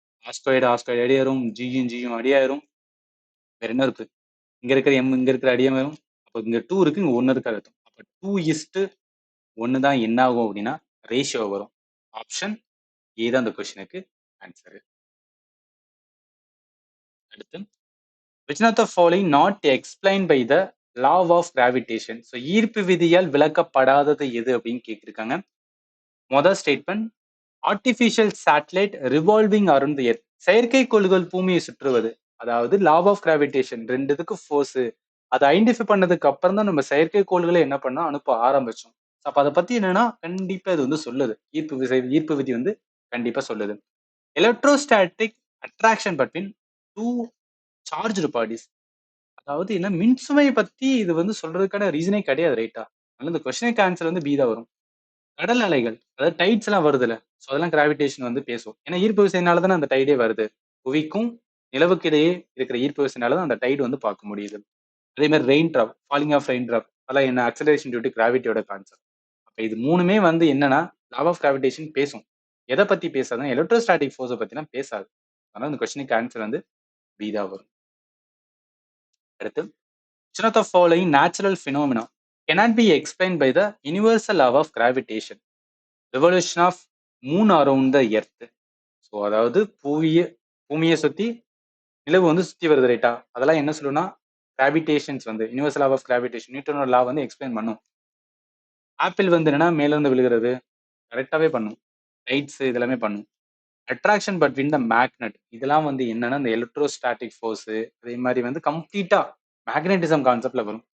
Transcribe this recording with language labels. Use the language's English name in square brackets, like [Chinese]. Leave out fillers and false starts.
[Tamil] R square அடியாயிரும், ஜியும் அடியாயிரும், வேற என்ன இருக்கு, இங்க இருக்கிற எம் இங்க இருக்கிற அடியாயிரும். அப்போ இங்க 2 இருக்கு, இங்க 1 இருக்கு அர்த்தம். அப்ப 2:1 தான் என்ன ஆகும் அப்படின்னா ரேஷியோ வரும். ஆப்ஷன் ஏ தான் அந்த கொஸ்டினுக்கு ஆன்சர். அடுத்து, [English] which of the following not explained by the law of gravitation? [Tamil] So ஈர்ப்பு விதியால் விளக்கப்படாதது எது அப்படின்னு கேட்டிருக்காங்க. முதல் statement, [English] Artificial satellite revolving around the earth. [Tamil] செயற்கைக்கோள்கள் பூமியை சுற்றுவது, அதாவது லா ஆஃப் கிராவிடேஷன், ரெண்டு இதுக்கு ஃபோர்ஸ் அதை ஐடென்டிஃபை பண்ணதுக்கு அப்புறம் தான் நம்ம செயற்கைக்கோள்களை என்ன பண்ணோம், அனுப்ப ஆரம்பிச்சோம். அப்ப அதை பத்தி என்னன்னா கண்டிப்பா இது வந்து சொல்லுது. ஈர்ப்பு விதி வந்து கண்டிப்பா சொல்லுது. [English] Electrostatic attraction between two charged bodies. [Tamil] அதாவது என்ன, மின்சுமையை பத்தி இது வந்து சொல்றதுக்கான ரீசனே கிடையாது, ரைட்டா? அதனால இந்த கொஸ்டினுக்கு ஆன்சர் வந்து பி தான் வரும். கடல் அலைகள், அதாவது டைட்ஸ் எல்லாம் வருதுல்ல, ஸோ அதெல்லாம் கிராவிடேஷன் வந்து பேசும். ஏன்னா ஈர்ப்பு விசையினால தானே அந்த டைடே வருது. புவிக்கும் நிலவுக்கு இடையே இருக்கிற ஈர்ப்பு விசையினால தான் அந்த டைடு வந்து பார்க்க முடியுது. அதே மாதிரி [English] rain drop, falling of rain drop, [Tamil] அதெல்லாம் என்ன, அக்சலரேஷன் டியூ டு கிராவிட்டியோட கான்செப்ட். அப்ப இது மூணுமே வந்து என்னன்னா லா ஆஃப் கிராவிடேஷன் பேசும். எதை பத்தி பேசாதுன்னா எலக்ட்ரோஸ்டாட்டிக் ஃபோர்ஸை பத்திலாம் பேசாது. அதனால இந்த கொஸ்டினுக்கு ஆன்சர் வந்து பி தான் வரும். அடுத்து, [English] which of the following natural phenomena cannot be explained by the universal law of gravitation? Revolution of moon around the earth. [Tamil] So அதாவது பூமியை சுத்தி நிலவு வந்து சுத்தி வருது, ரைட்டா? அதெல்லாம் என்ன சொல்லுன்னா கிராவிடேஷன்ஸ் வந்து யூனிவர்சல் லா ஆஃப் கிராவிடேஷன், நியூட்டனோட லா வந்து எக்ஸ்பிளைன் பண்ணும். ஆப்பிள் வந்து என்னன்னா மேல இருந்து விழுகிறது, கரெக்டாவே பண்ணும். லைட்ஸ் இதெல்லாமே பண்ணும். [English] attraction between the magnet, [Tamil] இதெல்லாம் வந்து என்னன்னா இந்த எலக்ட்ரோஸ்டாட்டிக் ஃபோர்ஸ், அதே மாதிரி வந்து கம்ப்ளீட்டா மேக்னெட்டிசம் கான்செப்ட்ல வரும்.